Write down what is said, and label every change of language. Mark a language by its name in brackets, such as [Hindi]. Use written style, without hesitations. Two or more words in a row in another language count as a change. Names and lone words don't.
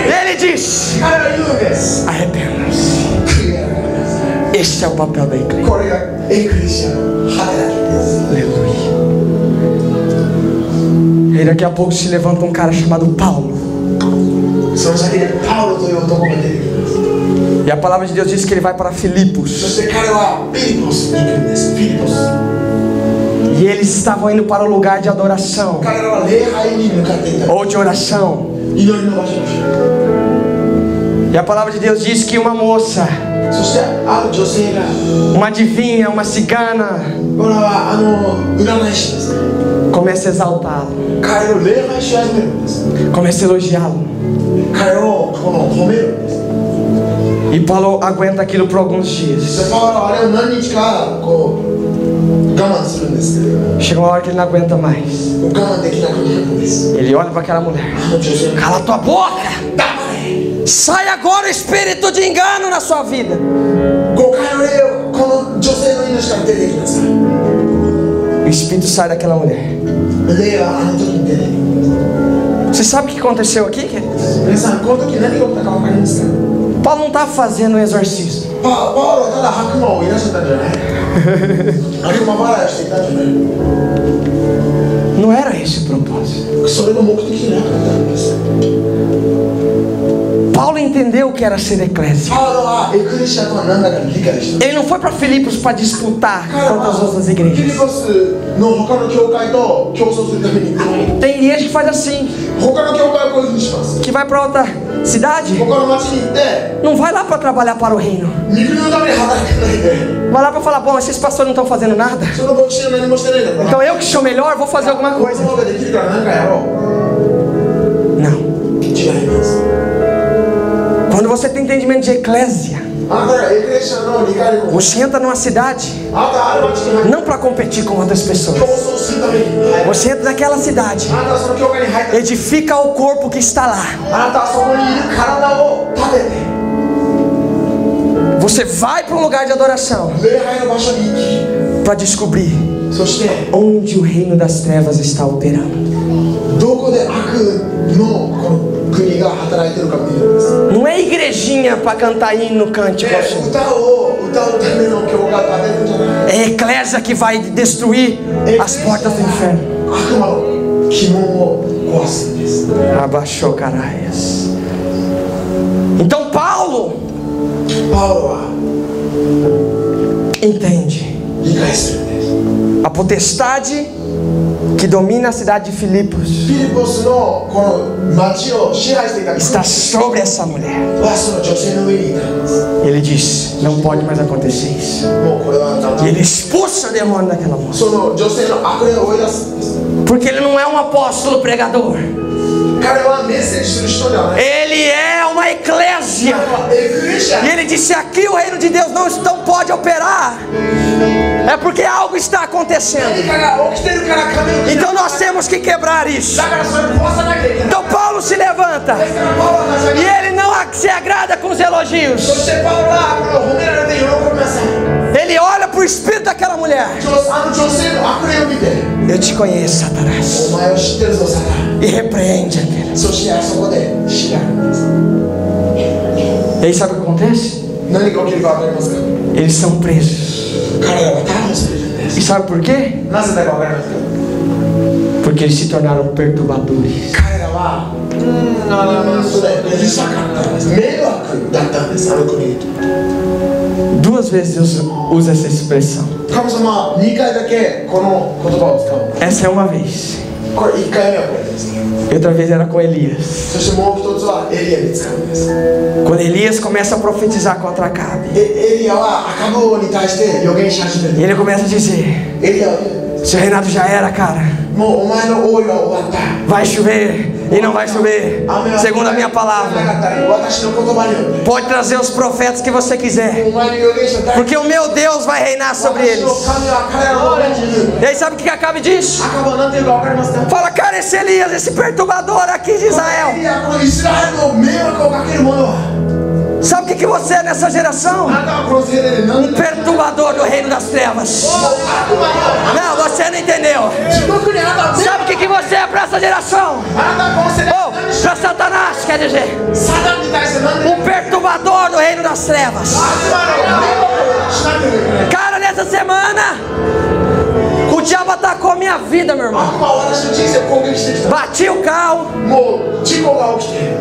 [Portuguese] Ele diz: [Japanese] 彼は言うんです [Portuguese] arrependam-se. [Japanese] 悔い改めなさい [Portuguese] Este é o papel da igreja. [Japanese] これがエクレシアの働きです [Portuguese] Aleluia. E daqui a pouco se levanta um cara chamado Paulo. [Japanese] その先でパウロという男が出てきます。 [Portuguese] E a palavra de Deus diz que ele vai para Filipos. [Japanese] そして彼はフィリポスに行くんです。フィリポス。 [Portuguese] E eles estavam indo para o lugar de adoração [Japanese] 彼らは礼拝に向かっていた。 [Portuguese] ou de oração. [Japanese] 祈りの場所でした。 [Portuguese] E a palavra de Deus diz que uma moça, [Japanese] そしてある女性が、 [Portuguese] uma adivinha, uma cigana, [Japanese] これは占い師ですね。 [Portuguese] começa a exaltá-lo, [Japanese] 彼を礼拝し始めるんです。 [Portuguese] começa a elogiá-lo. [Japanese] 彼を褒めるんです。 [Portuguese] E Paulo aguenta aquilo por alguns [Japanese] そ [Portuguese] dias. [Japanese] してパウロはあれを何日か我慢するんですけれども、 [Portuguese] Chega uma hora que ele não aguenta mais. [Japanese] 我慢できなくなるんです。 [Portuguese] Ele olha para aquela mulher. [Japanese] あの女性が [Portuguese] Cala tua boca! [Japanese] 黙れ。 [Portuguese] Sai agora o espírito de engano na sua vida. [Japanese] 誤解の霊をこの女性の命から出てきなさい。 [Portuguese] O espírito sai daquela mulher. [Japanese] 霊はあの時に出てきます。 [Portuguese] Você sabe o que aconteceu aqui, queridos? [Japanese] 皆さん、この時何が起きたか分かりますか？ [Portuguese] Paulo não estava fazendo um exorcismo. [Japanese] パウロはただ悪魔をいらっしゃったんじゃない。悪魔払いをしていたんじゃない。 [Portuguese] Não era esse o propósito. [Japanese] それが目的じゃなかったんです。 [Portuguese] Paulo entendeu o que era ser eclésia. [Japanese] パウロはエクレシアとは何だか理解した。 [Portuguese] Ele não foi para Filipos para disputar [Japanese] 彼 [Portuguese] contra as [Japanese] は [Portuguese] outras [Japanese] フィリ [Portuguese] igrejas. [Japanese] ポスの他の教会と競争するために行くのに、 [Portuguese] Tem igreja que faz assim, [Japanese] 他の教会はこういうふうにします。 [Portuguese] que vai para outra cidade, [Japanese] 他の町に行って [Portuguese] não vai lá para trabalhar para o reino. [Japanese] 肉のために働いてないで、 [Portuguese] Vai lá para falar, bom, esses pastores não estão fazendo nada. [Japanese] その牧師は何もしてないからな。 [Portuguese] Então eu que sou melhor, vou fazer alguma [Japanese] こいつ [Portuguese] coisa. [Japanese] の方ができるから何かやろう。 [Portuguese] Não. [Japanese] 違います。 [Portuguese] Quando você tem entendimento de eclésia, [Japanese] あなたがエクレシアの理解力を、 [Portuguese] você entra numa cidade [Japanese] あなたはある町に入って [Portuguese] não para competir com outras [Japanese] 競 [Portuguese] pessoas. [Japanese] 争するために入る。 [Portuguese] Você entra naquela cidade, [Japanese] あなたはその教会に入って [Portuguese] edifica o corpo que está lá. [Japanese] あなたはそこにいる体を立てて [Portuguese] Você vai para um lugar de adoração [Japanese] 礼拝の場所に行 [Portuguese] para descobrir [Japanese] き、そして [Portuguese] onde o reino das trevas está operando. [Japanese] どこで悪のこの国が働いているか見るんです。 [Portuguese] Não é igrejinha para cantar hino, cântico. [Japanese] 歌を歌うための教会を建てるんじゃない。 [Portuguese] É a eclésia que vai destruir as portas do inferno. [Japanese] 悪魔の鬼門を壊すんです。 [Portuguese] Abaixou caraias. Então Paulo [Japanese] パウロは [Portuguese] entende [Japanese] 理解するんです。 [Portuguese] a potestade que domina a cidade de Filipos [Japanese] フィリポスのこの町を支配していた [Portuguese] está sobre essa mulher. [Japanese] はその女性の上にいたんです。 [Portuguese] Ele diz: não pode mais acontecer isso. [Japanese] もうこれはだんだ [Portuguese] E [Japanese] ん [Portuguese] ele expulsa o demônio daquela moça. [Japanese] その女性の悪霊を追い出すんです。 [Portuguese] Porque ele não é um apóstolo pregador. [Japanese] 彼はメッセージする人ではない。 [Portuguese] Ele é uma eclésia. [Japanese] 彼はエクレシア。 [Portuguese] E ele disse: aqui o reino de Deus não pode operar. É porque algo está acontecendo. [Japanese] 何かが起きてるから神の国 [Portuguese] Então nós temos que quebrar isso. [Japanese] だからそれを壊さなきゃいけない。 [Portuguese] Então Paulo se levanta [Japanese] ですからパウロは立ち上 [Portuguese] e [Japanese] がる。 [Portuguese] ele não se agrada com os elogios. [Japanese] そしてパウロはこれを褒められて喜びません。 [Portuguese] Ele olha para o espírito daquela mulher. [Japanese] あの女性の悪霊を見て、 [Portuguese] Eu te conheço, Satanás. [Japanese] お前を知ってるぞサタン。 [Portuguese] E repreende aquele. [Japanese] そしてあそこで叱るんです。 [Portuguese] E aí sabe o que acontece? [Japanese] 何が起きるか分かりますか？ [Portuguese] Eles são presos. [Japanese] 彼らは逮捕されるんです。 [Portuguese] E sabe por quê? [Japanese] なぜだか分かりますか？ [Portuguese] Porque eles se tornaram perturbadores. [Japanese] 彼らはそれうるさかったんです。迷惑だったんです、あの国に。 [Portuguese] Duas vezes Deus usa essa expressão. [Japanese] 神様は2回だけこの言葉を使う。 [Portuguese] Essa é uma vez. [Japanese] これ1回目はこれです。 [Portuguese] E outra vez era com Elias. [Japanese] そしてもう一つはエリアに使うんです。 [Portuguese] Quando Elias começa a profetizar contra Acabe. [Japanese] エリアはアカブ王に対して予言し始め [Portuguese] E [Japanese] る。 [Portuguese] ele começa a dizer: [Japanese] エリアは言う。 [Portuguese] seu reinado já era, cara. [Japanese] もうお前の王位は終わった。 [Portuguese] Vai chover e não vai chover. Segundo a minha palavra. [Japanese] 私の言葉によって。 [Portuguese] Pode trazer os profetas que você quiser. [Japanese] お前の予言者誰 [Portuguese] Porque o meu Deus vai reinar sobre [Japanese] 私 [Portuguese] eles. [Japanese] の神は彼らの上にいる。 [Portuguese] E aí sabe o que Acabe diz? [Japanese] アカブは何て言うか分かりますか？ [Portuguese] Fala, cara, esse Elias, esse perturbador aqui de [Japanese] エ [Portuguese] Israel. [Japanese] リア、このイスラエルの迷惑をかける者は [Portuguese] Sabe o que você é nessa geração? [Japanese] あなたはこの世代で何 [Portuguese] Um perturbador do reino das trevas. [Japanese] 悪魔よ [Portuguese] Não, você não entendeu. [Japanese] 地獄にあなたは迷 [Portuguese] Sabe o que você é para essa geração? [Japanese] あなたはこの世代 [Portuguese] Oh, para Satanás, quer dizer, [Japanese] サタンに対して何で [Portuguese] um perturbador do reino das trevas. [Japanese] 悪魔の迷惑をしなければいけない。 [Portuguese] Cara, nessa semana, o diabo atacou a minha vida, meu irmão. [Japanese] 悪魔は私の人生を攻撃してきた。 [Portuguese] Bati o carro. [Japanese] もう事故が起きて